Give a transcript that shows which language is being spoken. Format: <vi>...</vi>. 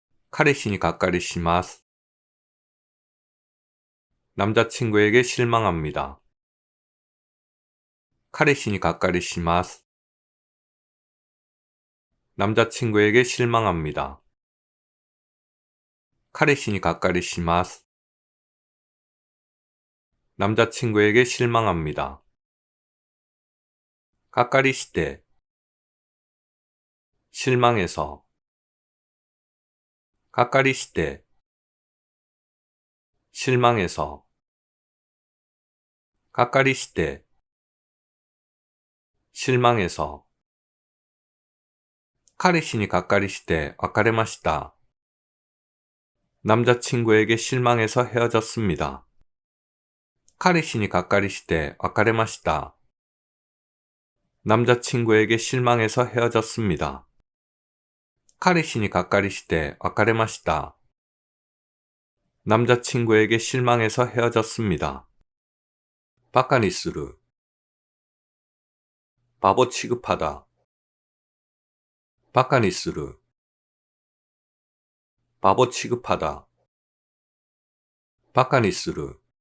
<ja>彼氏にがっかりします.</ja> <ko>남자친구에게 실망합니다.</ko> <ja>彼氏にがっかりします.</ja> <ko>남자친구에게 실망합니다.</ko> <ja>彼氏にがっかりします.</ja> <ko>남자친구에게 실망합니다.</ko> <ja>がっかりして</ja> <ko>실망해서</ko> <ja>がっかりして 실망해서 がっかりして 실망해서 彼氏にがっかりして別れました.</ja> <ko>남자친구에게 실망해서 헤어졌습니다.</ko> <ja>彼氏にがっかりして別れました.</ja> <ko>남자친구에게 실망해서 헤어졌습니다.</ko> <ja>彼氏にがっかりして別れました.</ja> <ko>남자친구에게 실망해서 헤어졌습니다.</ko> <ja>馬鹿にする.</ja> <ko>바보 취급하다.</ko> <ja>馬鹿にする.</ja> <ko>바보 취급하다.</ko> <ja>馬鹿にする.</ja>